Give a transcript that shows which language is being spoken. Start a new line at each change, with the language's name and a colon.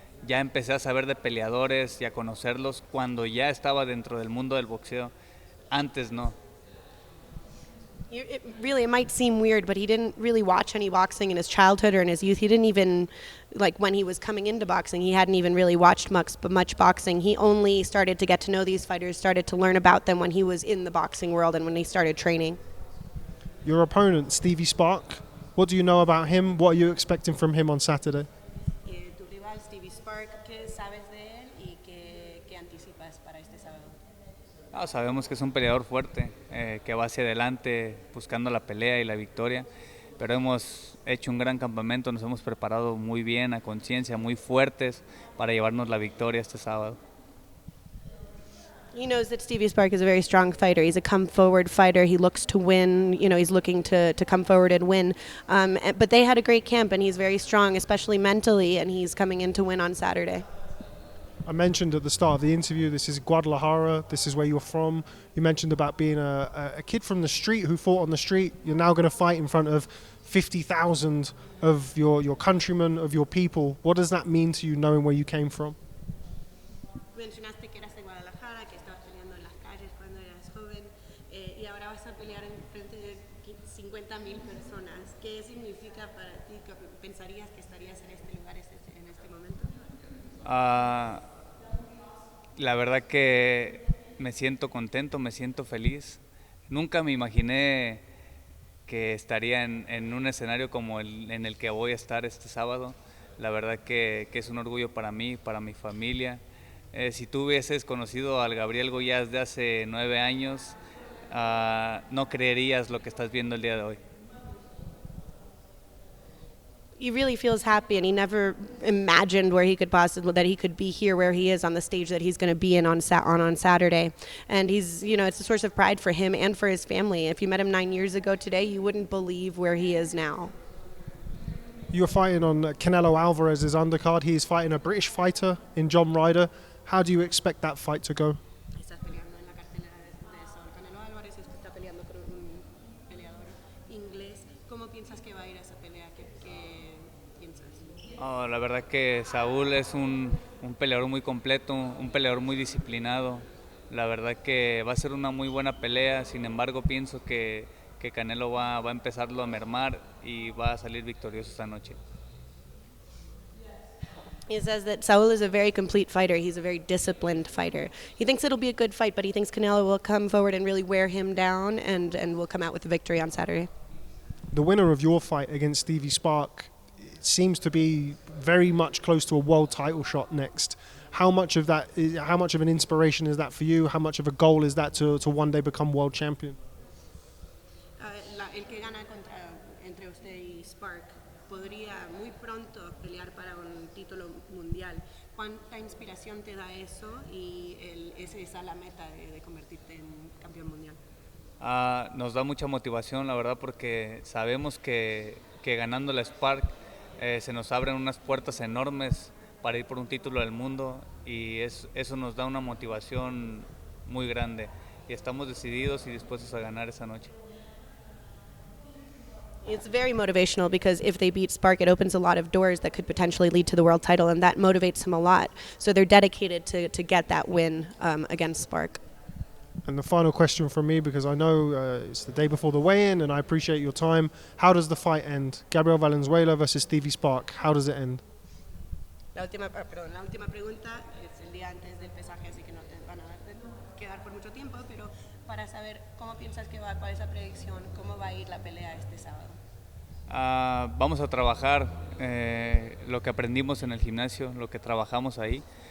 Spanish: Ya empecé a saber de peleadores y a conocerlos cuando ya estaba dentro del mundo del boxeo. Antes no.
English: It might seem weird, but he didn't really watch any boxing in his childhood or in his youth. He didn't even, like when he was coming into boxing, he hadn't even really watched much boxing. He only started to get to know these fighters, started to learn about them when he was in the boxing world and when he started training. Your opponent, Stevie Spark, what do you know about him? What are you expecting from him on Saturday?
Spanish: Tu rival, Stevie Spark, ¿qué sabes de él y qué anticipas para este sábado? Sabemos que es un peleador fuerte, que va hacia adelante buscando la pelea y la victoria, pero hemos hecho un gran campamento, nos hemos preparado muy bien, a conciencia, muy fuertes para llevarnos la victoria este sábado.
English: He knows that Stevie Spark is a very strong fighter. He's a come-forward fighter. He looks to win. You know, he's looking to come forward and win. But they had a great camp, and he's very strong, especially mentally, and he's coming in to win on Saturday. I mentioned at the start of the interview, this is Guadalajara, this is where you're from. You mentioned about being a kid from the street who fought on the street. You're now going to fight in front of 50,000 of your countrymen, of your people. What does that mean to you, knowing where you came from?
Spanish: Mencionaste que eras de Guadalajara, que estabas peleando en las calles cuando eras joven, y ahora vas a pelear en frente de 50,000 personas. ¿Qué significa para ti? ¿Pensarías que estarías en este lugar en este momento? La verdad que me siento contento, me siento feliz. Nunca me imaginé que estaría en un escenario como en el que voy a estar este sábado. La verdad que es un orgullo para mí, para mi familia. Si tú hubieses conocido al Gabriel Goyaz de hace 9 años, no creerías lo que estás viendo el día de hoy.
English: He really feels happy, and he never imagined where he could that he could be here where he is on the stage that he's going to be in on Saturday. And he's, you know, it's a source of pride for him and for his family. If you met him 9 years ago today, you wouldn't believe where he is now. You're fighting on Canelo Alvarez's undercard. He's fighting a British fighter in John Ryder. How do you expect that fight to go?
Spanish: Estás peleando en la cartelera de Saúl Canelo Álvarez, está peleando con un peleador inglés. ¿Cómo piensas que va a ir a esa pelea? ¿Qué piensas? La verdad que Saúl es un peleador muy completo, un peleador muy disciplinado. La verdad que va a ser una muy buena pelea, sin embargo pienso que Canelo va a empezarlo a mermar y va a salir victorioso esta noche.
English: He says that Saúl is a very complete fighter. He's a very disciplined fighter. He thinks it'll be a good fight, but he thinks Canelo will come forward and really wear him down and will come out with the victory on Saturday. The winner of your fight against Stevie Spark seems to be very much close to a world title shot next. How much of an inspiration is that for you? How much of a goal is that to one day become world champion?
Spanish: El que gana entre usted y Spark podría muy pronto pelear para un título mundial. ¿Cuánta inspiración te da eso y esa es la meta de convertirte en campeón mundial? Nos da mucha motivación, la verdad, porque sabemos que ganando la Spark se nos abren unas puertas enormes para ir por un título del mundo y eso nos da una motivación muy grande y estamos decididos y dispuestos a ganar esa noche.
English: It's very motivational because if they beat Spark, it opens a lot of doors that could potentially lead to the world title, and that motivates him a lot. So they're dedicated to get that win against Spark. And the final question from me, because I know it's the day before the weigh-in and I appreciate your time. How does the fight end? Gabriel Valenzuela versus Stevie Spark. How does it end?
Spanish: La última pregunta es el día antes del pesaje, así que no te van a quedar por mucho tiempo, pero para saber cómo piensas que va, cuál es la predicción, cómo va a ir la pelea este sábado. Vamos a trabajar lo que aprendimos en el gimnasio, lo que trabajamos ahí.